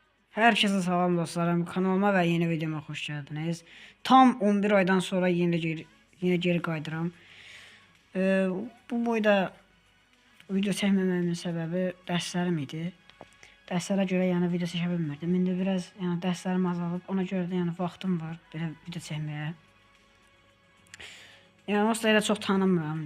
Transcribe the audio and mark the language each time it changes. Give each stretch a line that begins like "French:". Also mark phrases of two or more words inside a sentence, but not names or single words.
Turkish: Herkese salam dostlarım. Kanalıma ve yeni videoma hoş geldiniz.
Azerbaijani: Tam 11 aydan sonra yine geri qayıdıram. Bu boyda video çəkməməyimin səbəbi dərslərim idi. Dərslərə görə yəni video çəkə bilmirdim. İndi biraz yəni dərslərim azalıb, ona görə də yəni vaxtım var belə video çəkməyə. Yəni aslında elə çox tanımıram.